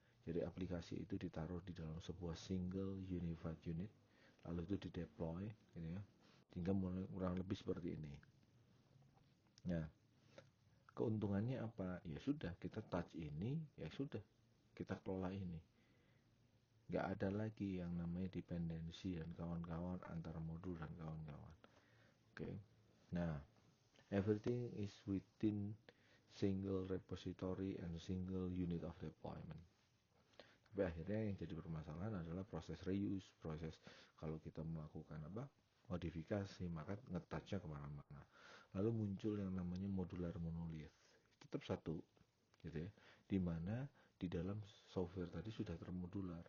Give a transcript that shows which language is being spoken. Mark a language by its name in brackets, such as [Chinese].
[Indonesian] Jadi aplikasi itu ditaruh di dalam sebuah [English] single unified unit, [Indonesian] lalu itu dideploy gitu ya, sehingga kurang lebih seperti ini. Nah keuntungannya apa? Ya sudah, kita touch ini, ya sudah kita kelola ini, nggak ada lagi yang namanya dependensi dan kawan-kawan antara modul dan kawan-kawan. Oke. [English] Nah everything is within single repository and single unit of deployment. [Indonesian] Tapi akhirnya yang jadi permasalahan adalah proses reuse, proses kalau kita melakukan modifikasi, maka ngetouchnya kemana-mana. Lalu muncul yang namanya modular monolith, tetap satu, gitu ya, dimana di dalam software tadi sudah termodular.